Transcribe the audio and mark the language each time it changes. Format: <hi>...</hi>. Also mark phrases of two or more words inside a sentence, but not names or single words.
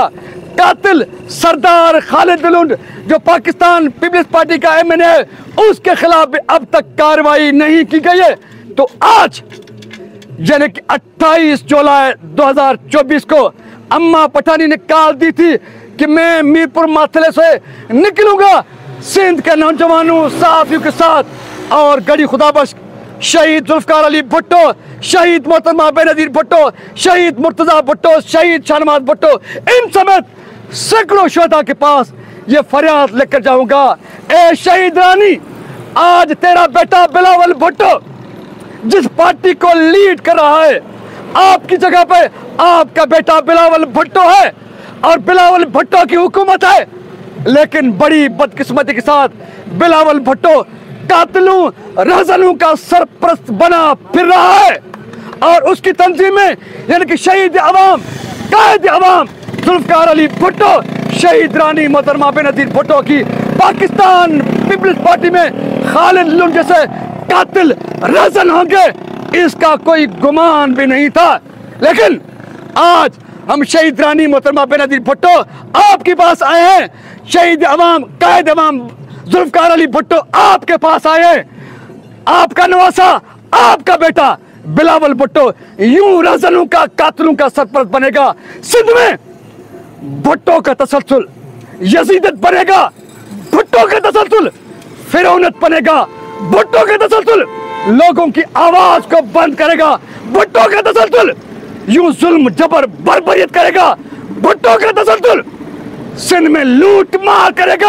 <ur>قاتل سردار خالد لنڈ جو پاکستان پیپلز پارٹی کا ایم این اے ہے، اس کے خلاف بھی اب تک کارروائی نہیں کی گئی ہے. تو آج یعنی کہ 28 جولائی 2024 کو اماں پٹھانی نے کال دی تھی کہ میں میرپور ماتھیلے سے نکلوں گا سندھ کے نوجوانوں، صحافیوں کے ساتھ اور گڑھی خدابخش شہید ذوالفقار علی بھٹو، شہید محترمہ بے نظیر بھٹو، شہید مرتضیٰ بھٹو، شہید شاہنواز بھٹو، ان سمیت سینکڑوں شہداء کے پاس یہ فریاد لے کر جاؤں گا. اے شہید رانی، آج تیرا بیٹا بلاول بھٹو جس پارٹی کو لیڈ کر رہا ہے، آپ کی جگہ پہ آپ کا بیٹا بلاول بھٹو ہے اور بلاول بھٹو کی حکومت ہے. لیکن بڑی بدقسمتی کے ساتھ بلاول بھٹو قاتلوں، رہزنوں کا سرپرست بنا پھر رہا ہے اور اس کی تنظیمیں یعنی کہ شہید عوام، قائد عوام ذوالفقار علی بھٹو، شہید رانی محترمہ بے نظیر بھٹو کی پاکستان پیپلز پارٹی میں خالد لنڈ جیسے قاتل رہزن ہوں گے، اس کا کوئی گمان بھی نہیں تھا. لیکن آج ہم شہید رانی محترمہ بے نظیر بھٹو آپ کے پاس آئے ہیں. شہید عوام، قائد عوام ذوالفقار علی بھٹو آپ کے پاس آئے ہیں. آپ کا نواسہ، آپ کا بیٹا بلاول بھٹو یوں رہزنوں کا، قاتلوں کا سرپرست بنے گا. سندھ میں بھٹو کا تسلسل یزیدیت بنے گا، بھٹو کا تسلسل فرعونیت بنے گا، بھٹو کا تسلسل لوگوں کی آواز کو بند کرے گا، بھٹو کا تسلسل یوں ظلم جبر بربریت کرے گا، بھٹو کا تسلسل سندھ میں لوٹ مار کرے گا.</ur>